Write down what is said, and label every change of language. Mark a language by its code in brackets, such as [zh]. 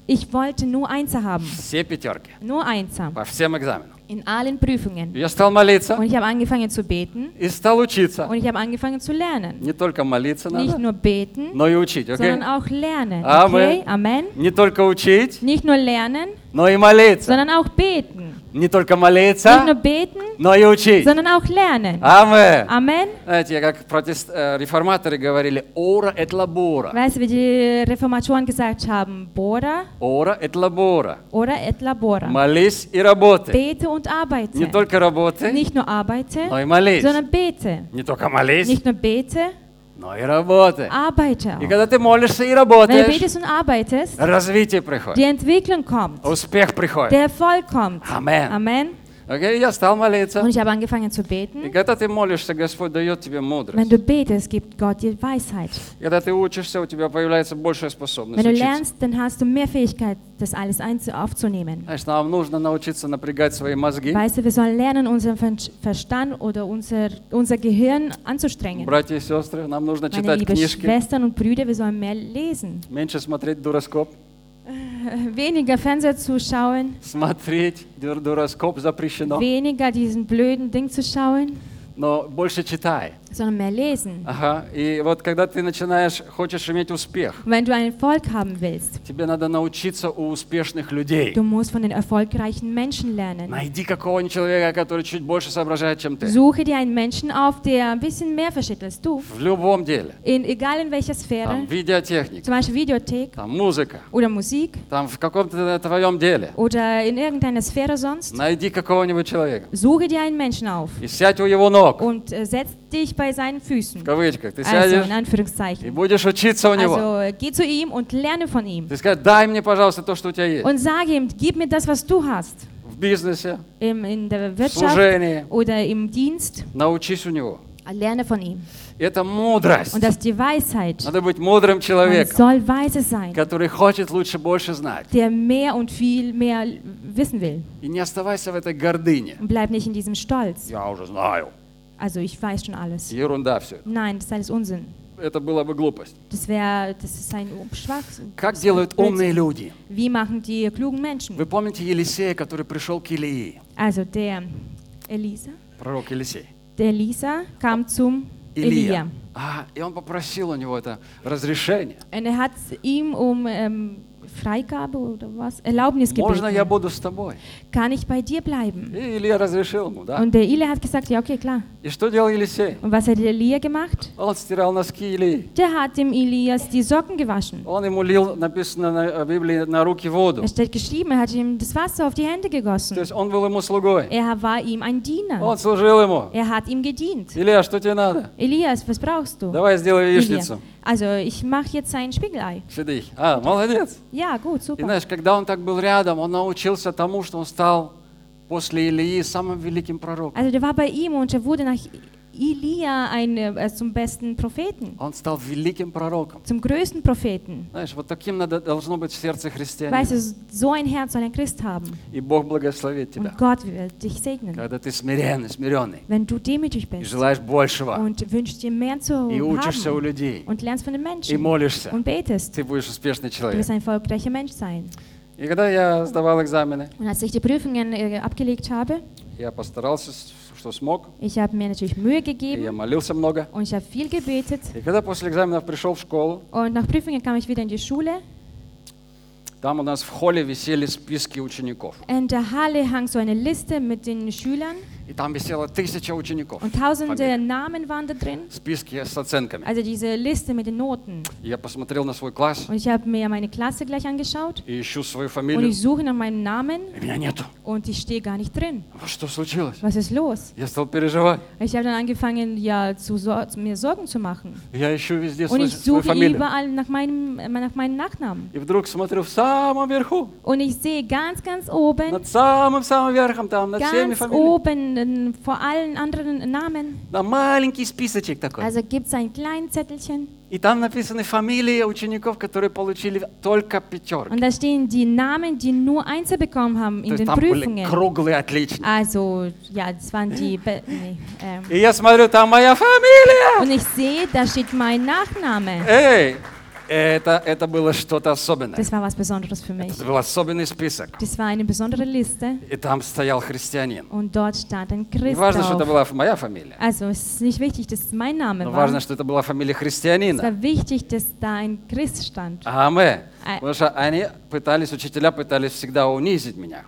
[de] Ich wollte nur Einser haben. [ru] Все пятерки. [de] Nur Einser. [ru] По всем экзаменам. [de] In allen Prüfungen. [ru] Я стал молиться. [de] Und ich habe angefangen zu beten. [ru] И стал учиться. [de] Und ich habe angefangen zu lernen. [ru] Не только молиться надо. [de] Nicht nur beten. [ru] Но и учить, okay? [de] Sondern auch lernen. Amen. Okay? Amen. [ru] Не только учить. [de] Nicht nur lernen. [ru] Но и молиться. [de] Sondern auch beten. [ru] Не только молиться, [de] nicht nur beten, [ru] но и учить. [de] Sondern auch lernen. Amen. Amen. [ru] Знаете, как реформаторы говорили, [la] ora et labora. [de] Weißt du, wie die Reformatoren gesagt haben, bora. [la] Ora et labora. Ora et labora. [ru] Молись и работай. [de] Bete und arbeite. [ru] Не только работай. [de] Nicht nur arbeite. [ru] Но и молись. [de] Sondern bete. [ru] Не только молись. [de] Nicht nur bete. [ru] Но и работай. [de] Arbeite auch. [ru] И когда ты молишься и работаешь, [de] wenn du betest und arbeitest, [ru] развитие приходит. [de] Die Entwicklung kommt. [ru] Успех приходит. [de] Der Erfolg kommt. Amen. Amen. [ru] Okay, я стал молиться. [de] Und ich habe angefangen zu beten. [ru] И когда ты молишься, Господь дает тебе мудрость. [de] Wenn du betest, gibt Gott dir Weisheit. [ru] И когда ты учишься, у тебя появляется большая способность [de] wenn du [ru] учиться. [de] Lernst, dann hast du mehr Fähigkeit, das alles aufzunehmen. [ru] Знаешь, нам нужно научиться напрягать свои мозги. [de] Weißt du, wir sollen lernen, unseren Verstand oder unser Gehirn anzustrengen. [ru] Братья и сестры, нам нужно [de] meine [ru] читать [de] liebe [ru] книжки. [de] Schwestern und Brüder, wir sollen mehr lesen. [ru] Меньше смотреть дуроскоп. [de] Weniger Fernseher zu schauen. [ru] Смотреть дуроскоп запрещено. [de] Weniger diesen blöden Ding zu schauen. [ru] Но больше читай. [de] Sondern mehr lesen. [ru] Ага. И вот когда ты начинаешь, хочешь иметь успех. [de] Wenn du einen Erfolg haben willst. [ru] Тебе надо научиться у успешных людей. [de] Du musst von den erfolgreichen Menschen lernen. [ru] Найди какого-нибудь человека, который чуть больше соображает, чем ты. [de] Suche dir einen Menschen auf, der ein bisschen mehr versteht als du. [ru] В любом деле. [de] Egal in welcher Sphäre. [ru] Там видеотехника. [de] Zum Beispiel Videothek. [ru] Там музыка. [de] Oder Musik. [ru] Там в каком-то твоем деле. [de] Oder in irgendeiner Sphäre sonst. [ru] Найди какого-нибудь человека. [de] Suche dir einen Menschen auf. [ru] И сядь у его ног. [de] Und setz dich bei seinen Füßen. [ru] В кавычках, ты [de] also, [ru] сядешь, [de] in Anführungszeichen. [ru] И будешь учиться у него. [de] Also, geh zu ihm und lerne von ihm. [ru] Ты скажешь, дай мне, пожалуйста, то, что у тебя есть. [de] Und sag ihm, gib mir das, was du hast. [ru] В бизнесе. [de] In der Wirtschaft. [ru] В служении. [de] Oder im Dienst. [ru] Научись у него. [de] Lerne von ihm. [ru] Это мудрость. [de] Und das die Weisheit. [ru] Надо быть мудрым человеком. [de] Man soll weise sein. [ru] Который хочет лучше больше знать. [de] Der mehr und viel mehr wissen will. [ru] И не оставайся в этой гордыне. [de] Und bleib nicht in diesem Stolz. [ru] Я уже знаю. [de] Also ich weiß schon alles. [ru] Ерунда все. [de] Nein, das ist alles Unsinn. [ru] Это была бы глупость. [de] Das wär, das ist ein Schwachsinn. [ru] Как делают умные люди? [de] Wie machen die klugen Menschen? [ru] Вы помните Елисея, который пришел к Илии? [de] Also der Elisa. [ru] Пророк Елисей. [de] Der Elisa kam zum Илия. [ru] А, и он попросил у него это разрешение. [de] And er hat ihm Freigabe oder was? Erlaubnis gebeten. [ru] Можно я буду с тобой? [de] Kann ich bei dir bleiben? [ru] И Илия разрешил ему, да? [de] Und der Elia hat gesagt, ja, okay, klar. [ru] И что делал Елисей? [de] Und was hat der Elia gemacht? [ru] Он стирал носки Илии. [de] Der hat dem Elias die Socken gewaschen. [ru] Он ему лил, написано на Библии, на руки воду. [de] Es steht geschrieben, er hat ihm das Wasser auf die Hände gegossen. [ru] То есть он был ему слугой. [de] Er war ihm ein Diener. [ru] Он служил ему. [de] Er hat ihm gedient. [ru] Илия, что тебе надо? [de] Elias, was brauchst du? [ru] Давай сделай яичницу. [de] Also, ich mache jetzt ein Spiegelei. Für dich. Ah, [ru] молодец. [de] Ja, gut, super. [ru] И знаешь, когда он так был рядом, он научился тому, что он стал после Илии самым великим пророком. [de] Also, der war bei ihm und er wurde nach Илия zum besten Propheten. [ru] Он стал великим пророком. [de] Zum größten Propheten. [ru] Знаешь, вот таким надо должно быть в сердце христианина. [de] Weißt du, so ein Herz soll ein Christ haben. [ru] И Бог благословит тебя. [de] Und Gott wird dich segnen. [ru] Когда ты смиренный. [de] Wenn du demütig bist. [ru] И желаешь большего. [de] Und wünschst dir mehr zu haben. [ru] И учишься у людей. [de] Und lernst von den Menschen. [ru] И молишься. [de] Und betest. [ru] Ты будешь успешный человек. [de] Du wirst ein erfolgreicher Mensch sein. [ru] И когда я сдавал экзамены. [de] Und als ich die Prüfungen abgelegt habe. [ru] Я постарался. [de] Ich habe mir natürlich Mühe gegeben. [ru] Я молился много. [de] Und ich habe viel gebetet. [ru] И когда после экзаменов пришел в школу. [de] Und nach Prüfungen kam ich wieder in die Schule. [ru] Там у нас в холле висели списки учеников. [de] In der Halle hang so eine Liste mit den Schülern. [ru] И там висело тысяча учеников. [de] Und tausende Namen waren da drin. [ru] Списки с оценками. [de] Also diese Liste mit den Noten. [ru] Я посмотрел на свой класс. [de] Und ich habe mir meine Klasse gleich angeschaut. [ru] И ищу свою фамилию. [de] Und ich suche nach meinem Namen. [ru] И меня нету. [de] Und ich stehe gar nicht drin. Was, [ru] что случилось? [de] Was ist los? [ru] Я стал переживать. [de] Ich habe dann angefangen, mir Sorgen zu machen. [ru] Я ищу везде свою фамилию. [de] Und ich suche überall nach meinem Nachnamen. [ru] И вдруг смотрю в самом верху. [de] Und ich sehe ganz, ganz oben. [ru] Над самым верхом там, над [de] ganz [ru] всеми фамилиями. [de] Oben vor allen anderen Namen. [ru] Na, маленький списочек такой. [de] Also gibt es ein kleines Zettelchen. [ru] И там написаны фамилии учеников, которые получили только пятерки. [de] Und da stehen die Namen, die nur Einser bekommen haben in den Prüfungen. [ru] Были круглые отличники. [de] Also, ja, das waren die. [ru] И я смотрю, там моя фамилия. [de] Und ich sehe, da steht mein Nachname. [ru] Эй! Это было что-то особенное. [de] Das war was Besonderes für mich. [ru] Это был особенный список. [de] Das war eine besondere Liste. [ru] И там стоял христианин. [de] Und dort stand ein Christ. [ru] Не важно, что это была моя фамилия. [de] Also, es ist nicht wichtig, dass es mein Name [ru] Но важно, что это была фамилия христианина. [de] Es war wichtig, dass da ein Christ stand. [ru] Потому что они пытались, учителя пытались всегда унизить меня.